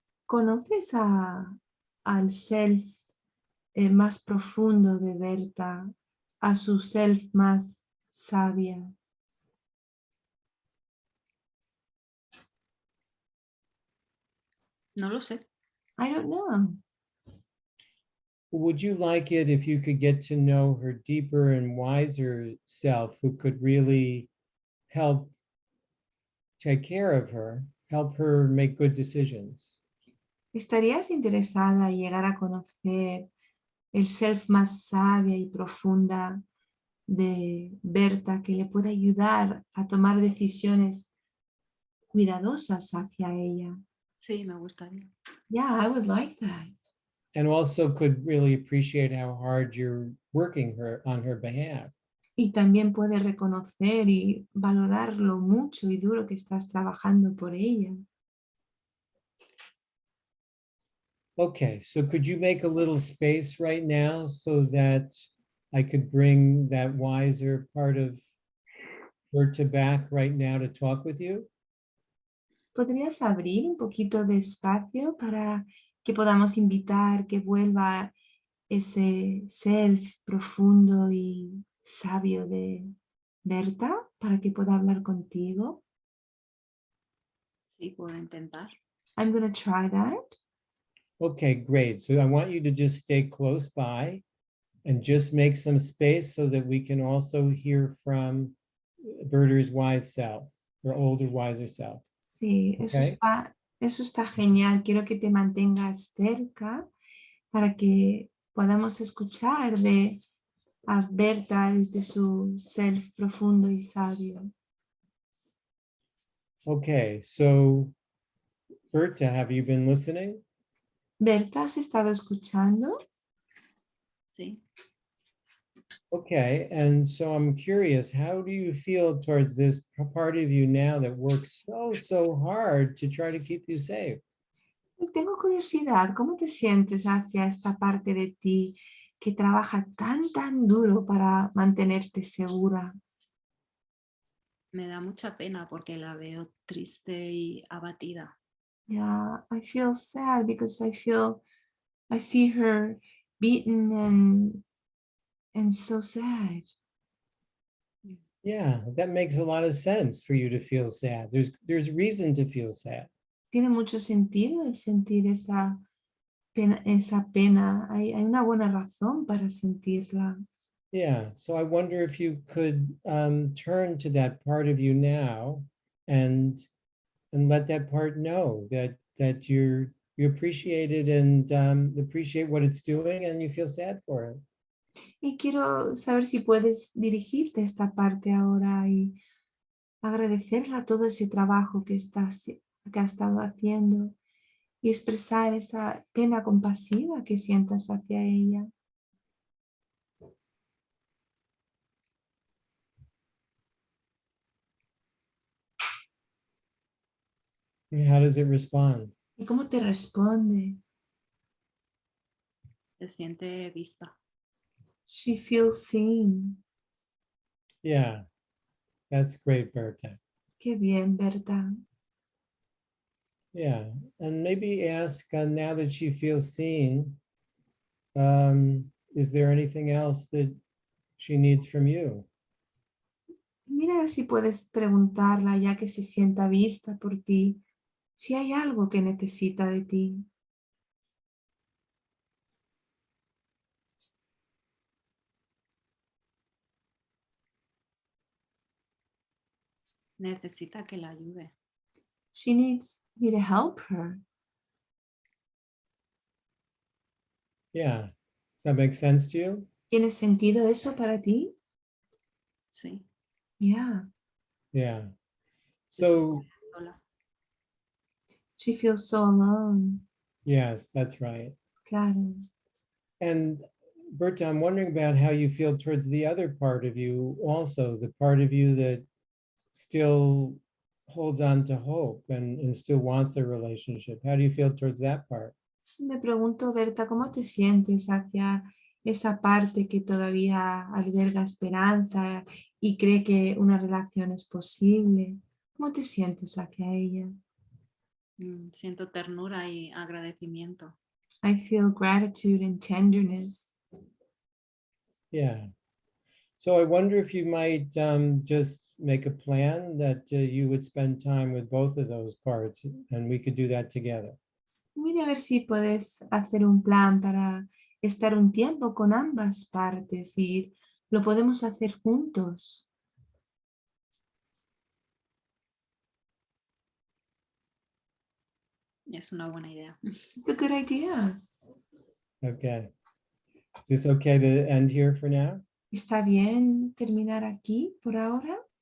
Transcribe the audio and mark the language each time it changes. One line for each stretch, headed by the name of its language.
Spanish: ¿Conoces al self más profundo de Berta, a su self más sabia? No lo sé.
English: I don't know. Would you like it if you could get to know her deeper and wiser self, who could really help take care of her, help her make good decisions?
Spanish: ¿Estarías interesada en llegar a conocer el self más sabia y profunda de Berta que le pueda ayudar a tomar decisiones cuidadosas hacia ella? Sí, me gustaría.
English: Yeah, I would like that. And also could really appreciate how hard you're working on her behalf.
Spanish: Y también puede reconocer y valorar lo mucho y duro que estás trabajando por ella.
English: Okay, so could you make a little space right now so that I could bring that wiser part of Berta back right now to talk with you?
Spanish: ¿Podrías abrir un poquito de espacio para que podamos invitar que vuelva ese self profundo y sabio de Berta para que pueda hablar contigo? Sí, puedo intentar.
English: I'm going to try that. Okay, great. So I want you to just stay close by and just make some space so that we can also hear from Berta's wise self, her older, wiser self.
Spanish: Sí,
English: Okay.
Spanish: eso está genial. Quiero que te mantengas cerca para que podamos escuchar a Berta desde su self profundo y sabio.
English: Okay, so Berta, have you been listening?
Spanish: Berta, ¿has estado escuchando? Sí.
English: Okay, and so I'm curious, how do you feel towards this part of you now that works so hard to try to keep you safe?
Spanish: Tengo curiosidad, ¿cómo te sientes hacia esta parte de ti que trabaja tan duro para mantenerte segura? Me da mucha pena porque la veo triste y abatida.
English: Yeah, I feel sad because I see her beaten and so sad. Yeah, that makes a lot of sense for you to feel sad. There's reason to feel sad.
Spanish: Tiene mucho sentido el sentir esa pena. Hay una buena razón para sentirla.
English: Yeah, so I wonder if you could turn to that part of you now and let that part know that you appreciate it and appreciate what it's doing and you feel sad for it.
Spanish: Y quiero saber si puedes dirigirte a esta parte ahora y agradecerla todo ese trabajo que ha estado haciendo y expresar esa pena compasiva que sientas hacia ella.
English: And how does it respond?
Spanish: ¿Y cómo te responde? Se siente vista.
English: She feels seen. Yeah, that's great, Berta.
Spanish: Qué bien, Berta.
English: Yeah, and maybe ask now that she feels seen, is there anything else that she needs from you?
Spanish: Mira a ver si puedes preguntarla, ya que se sienta vista por ti, si hay algo que necesita de ti. Necesita que la ayude.
English: She needs me to help her. Yeah, does that make sense to you?
Spanish: ¿Tiene sentido eso para ti? Sí.
English: Yeah. Yeah.
Spanish: Se
English: So,
Spanish: siente sola.
English: She feels so alone. yes, that's right.
Spanish: Claro.
English: And Berta, I'm wondering about how you feel towards the other part of you also, the part of you that still holds on to hope and still wants a relationship. How do you feel towards that part?
Spanish: Me pregunto, Berta, ¿cómo te sientes hacia esa parte que todavía alberga esperanza y cree que una relación es posible? ¿Cómo te sientes hacia ella? Siento ternura y agradecimiento.
English: I feel gratitude and tenderness. Yeah. So I wonder if you might just make a plan that you would spend time with both of those parts and we could do that together.
Spanish: Mira a ver si puedes hacer un plan para estar un tiempo con ambas partes y lo podemos hacer juntos. Es una buena idea.
English: It's a good idea. Okay. Is this okay to end here for now?
Spanish: ¿Está bien terminar aquí por ahora?